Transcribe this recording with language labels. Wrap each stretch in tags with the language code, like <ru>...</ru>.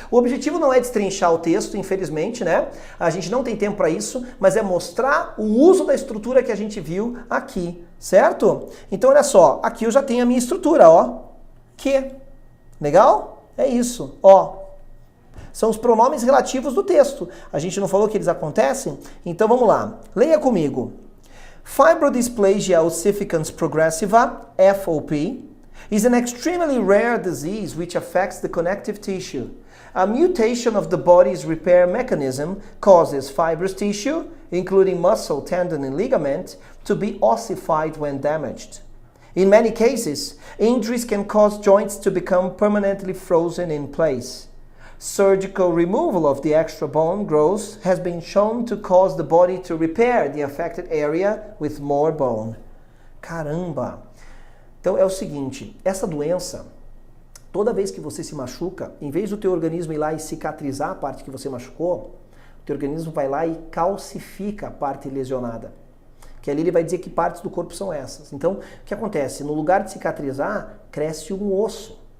<pt>O objetivo não é destrinchar o texto, infelizmente, né? A gente não tem tempo para isso, mas é mostrar o uso da estrutura que a gente viu aqui, certo? Então, olha só, aqui eu já tenho a minha estrutura, ó. Que. Legal? É isso, ó. São os pronomes relativos do texto. A gente não falou que eles acontecem? Então vamos lá. Leia comigo.</pt> <en>Fibrodysplasia ossificans progressiva, FOP, is an extremely rare disease which affects the connective tissue. A mutation of the body's repair mechanism causes fibrous tissue, including muscle, tendon, and ligament, to be ossified when damaged. In many cases, injuries can cause joints to become permanently frozen in place. Surgical removal of the extra bone growth has been shown to cause the body to repair the affected area with more bone.</en> <pt>Caramba! Então é o seguinte, essa doença, toda vez que você se machuca, em vez do teu organismo ir lá e cicatrizar a parte que você machucou, o teu organismo vai lá e calcifica a parte lesionada. Que ali ele vai dizer que partes do corpo são essas. Então, o que acontece? No lugar de cicatrizar, cresce um osso.</pt>